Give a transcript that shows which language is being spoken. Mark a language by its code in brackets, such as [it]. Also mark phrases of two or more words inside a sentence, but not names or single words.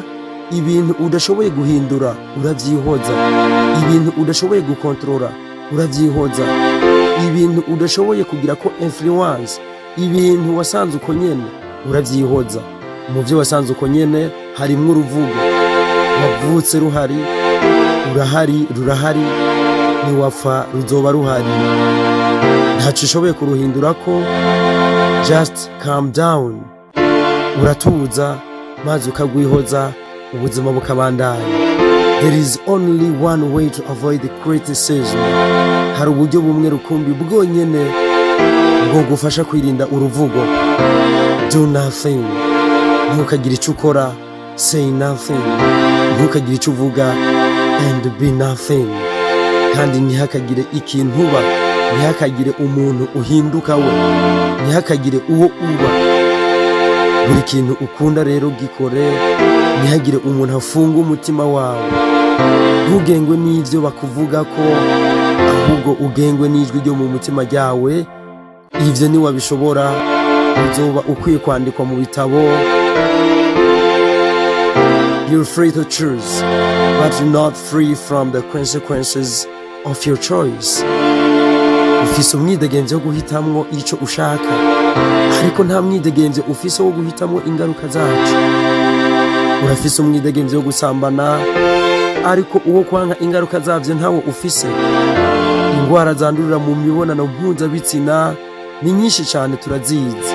[rn] Ibintu udashoboye guhindura uravyihoza, ibintu udashoboye gukontrola uravyihoza, ibintu udashoboye kugira ko influence, ibintu wasanze uko nyene uravyihoza. Mu vyo wasanze uko nyene harimwo uruvugo. Wavutse ruhari, urahari, rurahari, niwapfa ruzoba ruhari. Ntaco ushoboye kuruhindurako. [en] Just calm down, [rn] uratuza maze ukagwihoza, ubuzima bukabandanya. [en] There is only one way to avoid the criticism. [rn] Hari uburyo bumwe rukumbi bwonyene bwo gufasha kwirinda uruvugo. [en] Do nothing. [rw] ntukagire icyo ukora, [en] say nothing. [rw] Ntukagire icyo uvuga, [en] and be nothing. [rw] Kandi ntihakagire ikintu uba, ntihakagire umuntu uhinduka we, ntihakagire uwo uba. Buri kintu ukunda rero gikore, ntihagire umuntu afunga umutima wawe. [rn] Ntugengwe n'ivyo bakuvuga ko, ahubwo ugengwe n'ijwi ryo mu mutima ryawe. Ivyo niwabishobora, uzoba ukwiye kwandikwa mu bitabo. [en] You're free to choose, but you're not free from the consequences of your choice. [rn] Ufise umwidegemvyo wo guhitamwo ico ushaka, ariko nta mwidegemvyo ufise wo guhitamwo ingaruka zacu. Urafise umwidegemvyo wo gusambana, ariko uwo kwanka ingaruka zavyo ntawo ufise. Ingwara zandurira mu mibonano mpuzabitsina ni nyinshi cyane, turazizi.